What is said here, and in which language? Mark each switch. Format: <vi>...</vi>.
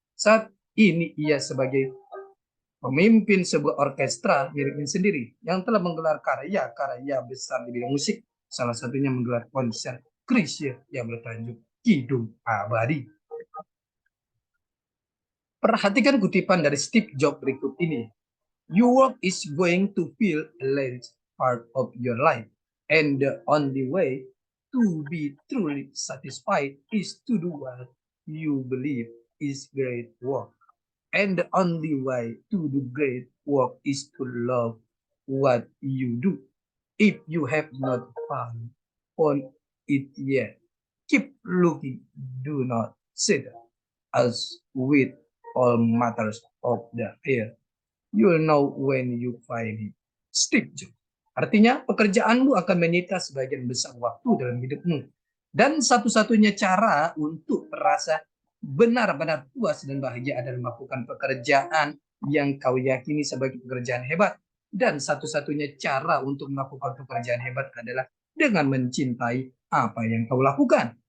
<id>Saat ini ia sebagai pemimpin sebuah orkestra miliknya sendiri yang telah menggelar karya-karya besar di bidang musik. Salah satunya menggelar konser Krisya yang bertajuk Kidung Abadi. Perhatikan kutipan dari Steve Jobs berikut ini.</id> <en>Your work is going to feel a large part of your life, and the only way to be truly satisfied is to do what you believe is great work. And the only way to do great work is to love what you do. If you have not found it yet, keep looking. Do not sit as with all matters of the air. You'll know when you find it. Steve Jobs.</en> <id>Artinya, pekerjaanmu akan menyita sebagian besar waktu dalam hidupmu. Dan satu-satunya cara untuk merasa benar-benar puas dan bahagia adalah melakukan pekerjaan yang kau yakini sebagai pekerjaan hebat. Dan satu-satunya cara untuk melakukan pekerjaan hebat adalah dengan mencintai apa yang kau lakukan.</id>